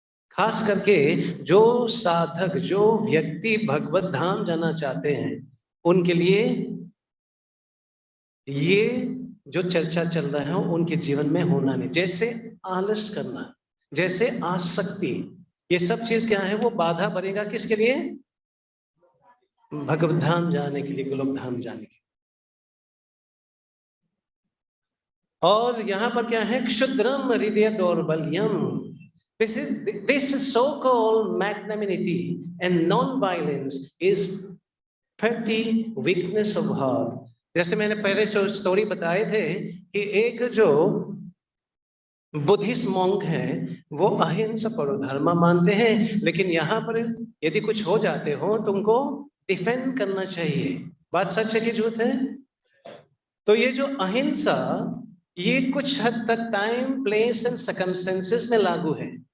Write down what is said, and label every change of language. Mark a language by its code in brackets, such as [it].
[hi] खास करके जो साधक, जो व्यक्ति भगवत धाम जाना चाहते हैं, उनके लिए ये जो चर्चा चल रहा है उनके जीवन में होना नहीं। जैसे आलस करना, जैसे आसक्ति, ये सब चीज क्या है, वो बाधा बनेगा किसके लिए? भगवत धाम जाने के लिए, गोलोक धाम जाने के लिए। और यहां पर क्या है, [sa] क्षुद्रम हृदय दौर्बल्यम, [en] this so-called magnanimity and non-violence is petty weakness of heart। [hi] जैसे मैंने पहले जो स्टोरी बताए थे कि एक जो बुद्धिस्ट मॉन्क है वो अहिंसा परधर्म मानते हैं, लेकिन यहाँ पर यदि कुछ हो जाते हो तो उनको डिफेंड करना चाहिए। बात सच है कि झूठ है? तो ये जो अहिंसा, ये कुछ हद तक [en] time, place and circumstances [hi] में लागू है।